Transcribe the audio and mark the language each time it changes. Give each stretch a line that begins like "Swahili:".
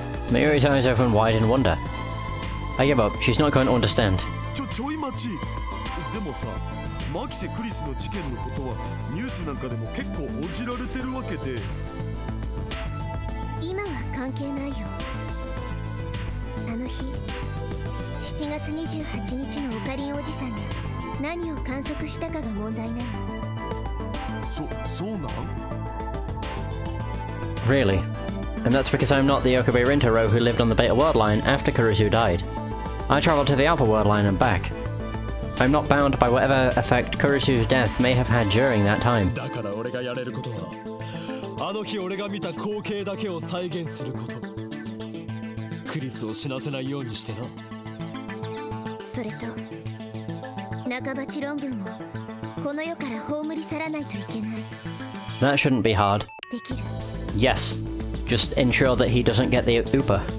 English: Mayuri's eyes open wide in wonder. I give up, she's not going to understand.
Japanese: ちょい待ち。でもさ、マキセクリスの事件のことはニュースなんかでも結構報じられてるわけで。今は関係ないよ。あの日7月28日のオカリンおじさんが何を観測したかが問題なの。そうなん？
English: Really? And that's because I'm not the Okabe Rintaro who lived on the Beta World Line after Kurusu died. I travelled to the Alpha World Line and back. I'm not bound by whatever effect Kurusu's death may have had during that time.
Japanese: だから俺がやれることはあの日俺が見た光景だけを再現することクリスを死なせないようにしてなそれと半ばち論文もこの世から葬り去らないといけない。
English: That shouldn't be hard.
Japanese: できる。
English: Yes. Just ensure that he doesn't get the Upa.